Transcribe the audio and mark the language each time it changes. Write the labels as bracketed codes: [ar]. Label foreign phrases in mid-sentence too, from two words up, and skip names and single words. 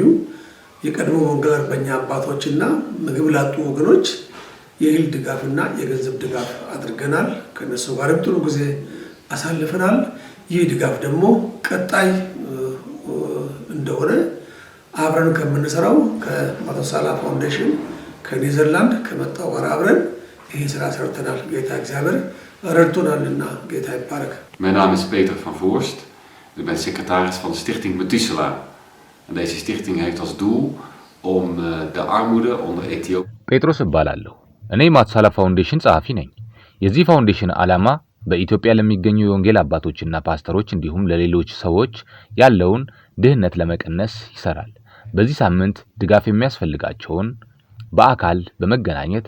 [am] የቀድሞ ወንጌል አርበኛ አባቶችና ምግብ ላጡ ወገኖች የእህል ድጋፍና የገንዘብ ድጋፍ አድርገናል። ከነሱ ጋርም ጥሩ ጊዜ አሳልፈናል። ይህ ድጋፍ ደግሞ ቀጣይ እንደሆነ አብረን ከምንሰራው ከማቶሳላ ፋውንዴሽን ከኔዘርላንድ ከመጣው ጋር አብረን ይህ ስራ ሰርተናል። ጌታ እግዚአብሔር ረድቶናልና ጌታ ይባረክ። [nl] Mijn naam is Peter van Voorst. Ik ben secretaris van de stichting Methuselah. En deze stichting heeft als doel om de armoede onder Ethiopië... [am] ጴጥሮስ እባላለሁ። እኔ ማቶሳላ ፋውንዴሽን ጸሐፊ ነኝ። የዚህ ፋውንዴሽን ዓላማ በኢትዮጵያ ለሚገኙ የወንጌል አባቶችና ፓስተሮች እንዲሁም ለሌሎች ሰዎች ያለውን ድህነት ለመቀነስ ይሰራል። በዚህ ሳምንት ድጋፍ የሚያስፈልጋቸውን በአካል በመገናኘት